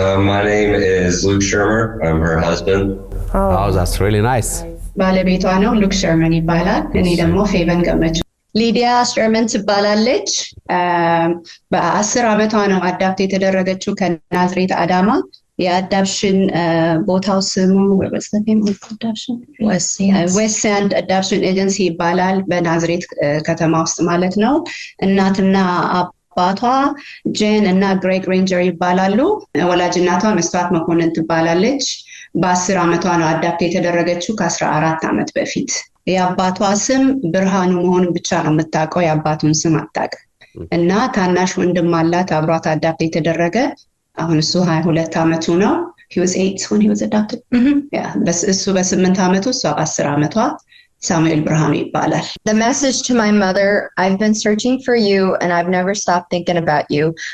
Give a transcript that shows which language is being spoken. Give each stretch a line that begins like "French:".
English: my name is Luke Shermer I'm her husband oh that's really nice
Amharic: ባለቤቷ ነው ሉክ ሸርመን ይባላል እኔ ደግሞ ፌቨን ገመቹ ሊዲያ ሸርመን ትባላለች በ10 አመቷ ነው አዳፕት የተደረገችው ከናዝሬት አዳማ የአዳፕሽን ቦታው ስሙ ዌስት አዳፕሽን ኤጀንሲ ይባላል በናዝሬት ከተማ ውስጥ ማለት ነው እናትና አባቷ ጄን እና ግሬግ ሬንጀር ይባላሉ ወላጅ እናቷ መስዋዕት መኮንን ትባላለች በ10 አመቷ ነው አዳፕት የተደረገችው ከ14 አመት በፊት የአባቷ ስም ብርሃኑ መሆኑን ብቻ ነው የምታውቀው የአባቱን ስም አታውቅም እና ታናሽ ወንድም አላት አብሯት አዳፕት የተደረገ አሁን እሱ 22 አመቱ ነው
English: he was 8 when he was adopted
Amharic: እሱ በ8 አመቱ እሷ በ10 አመቷ ሳሙኤል ብርሃኑ ይባላል
English: The message to my mother I've been searching for you and I've never stopped thinking about you